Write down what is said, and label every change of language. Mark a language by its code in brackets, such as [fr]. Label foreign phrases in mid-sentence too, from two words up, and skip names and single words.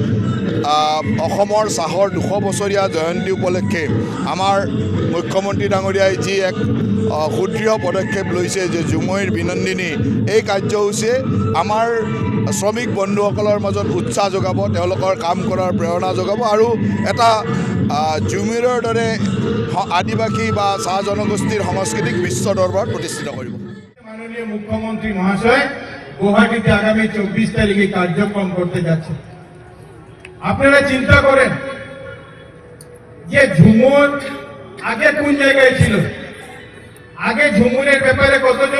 [as] অসমৰ চাহৰ ২০০ বছৰীয়া জয়ন্তী উপলক্ষে আমাৰ মুখ্যমন্ত্ৰী ডাঙৰীয়াই যি এক সুদৃঢ় পদক্ষেপ লৈছে যে ঝুমুৰ বিনন্দিনী, এই কাৰ্যসূচীয়ে আমাৰ শ্ৰমিক বন্ধুসকলৰ মাজত উৎসাহ যোগাব, তেওঁলোকৰ কাম কৰাৰ প্ৰেৰণা যোগাব আৰু এটা ঝুমুৰৰ দৰে আদিবাসী বা চাহ জনগোষ্ঠীর সংস্কৃতিক বিশ্ব দরবার প্রতিষ্ঠিত করব। [bn] মাননীয় মুখ্যমন্ত্রী মহাশয় গুয়াহাটিতে আগামী ২৪ তারিখে কার্যক্রম করতে যাচ্ছে। আপনারা চিন্তা করেন যে ঝুমুর আগে কোন জায়গায় ছিল, আগে ঝুমুরের ব্যাপারে কতজন